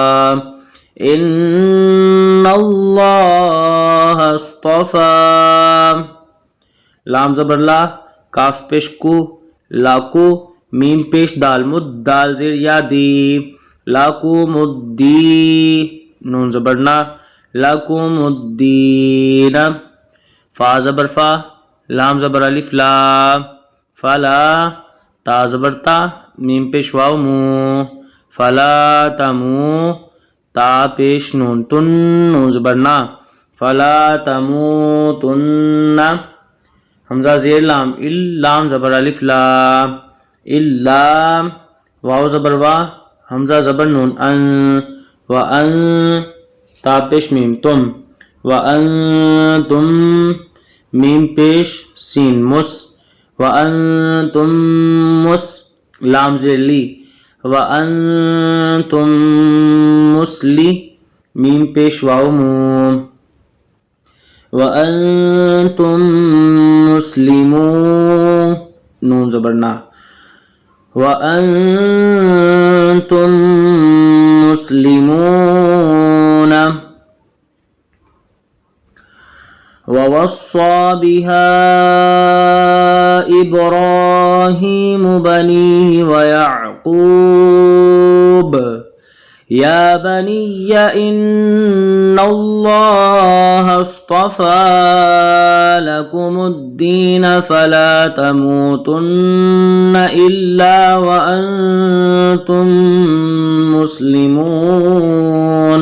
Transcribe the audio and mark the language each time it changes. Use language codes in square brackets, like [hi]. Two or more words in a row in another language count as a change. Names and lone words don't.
[ar] ان اللہ اصطفا، [ur] لام زبر لا، کاف پیش کو، لاکو، میم پیش دال مد، دال زیر یا دی، [ar] لاکم الدین، [ur] نون زبر نا، [ar] لاکم الدین، [ur] فا زبر فا، لام زبر الف لا، فلا، تا زبر تا، میم پیش واو مو، فلا تمو، تا پیش نون تن، نون زبر نا، [ar] فلا تموتن، [ur] حمزہ زیر لام ال، لام زبر الف لا، الا، واو زبر وا، حمزہ زبر نون ان، وان، تا پیش میم تم، وانتم، میم پیش سین مس، [ar] وانتم مس، [ur] لام زیر لی، [ar] وانتم مسلی، [ur] میم پیش واو مو، [ar] وانتم مسلمون، [ur] نون زبر نا، [ar] وانتم مسلمون. ووصى بها إبراهيم بنيه ويعقوب يا بني إن الله اصطفى لكم الدين فلا تموتن إلا وأنتم مسلمون.